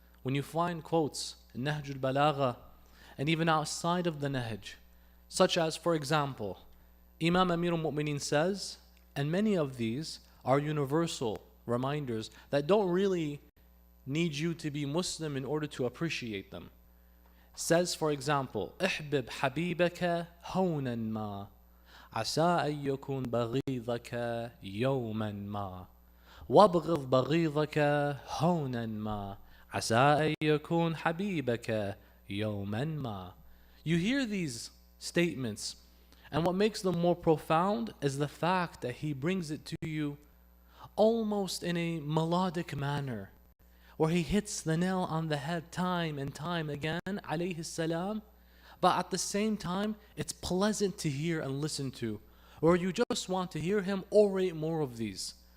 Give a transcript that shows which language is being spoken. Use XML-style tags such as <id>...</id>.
<en>When you find quotes in Nahjul Balagha and even outside of the Nahj, such as, for example, Imam Amir al-Mu'mineen says, and many of these are universal reminders that don't really need you to be Muslim in order to appreciate them. Says, for example,</en> <ar>احبب حبيبك هونا ما عسى أن يكون بغيضك يوما ما وابغض بغيضك هونا ما عسى أن يكون حبيبك يوما ما.</ar> <en>You hear these statements, and what makes them more profound is the fact that he brings it to you almost in a melodic manner, where he hits the nail on the head time and time again, alayhi salam, but at the same time it's pleasant to hear and listen to, or you just want to hear him orate more of these.</en>